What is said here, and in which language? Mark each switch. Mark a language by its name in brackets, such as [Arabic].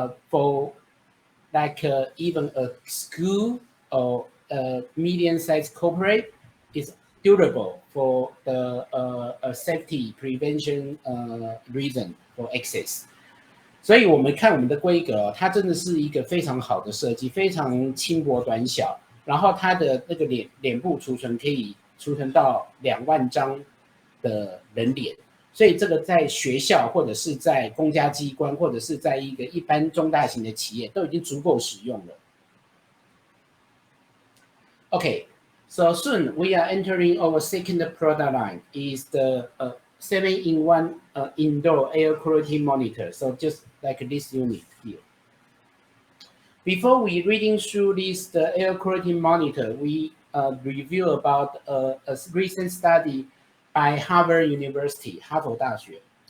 [English] For like even a school or a medium-sized corporate, is durable for the safety prevention reason for access. [Chinese] 所以我们看我们的规格，它真的是一个非常好的设计，非常轻薄短小，然后它的那个脸部储存可以储存到2万张的人脸，所以这个在学校或者是在公家机关或者是在一个一般中大型的企业都已经足够使用了。 [English] Okay, so soon we are entering our second product line is the 7-in-1 indoor air quality monitor. So just like this unit here. Before we reading through this the air quality monitor, we review about a recent study by Harvard University, 哈佛大学。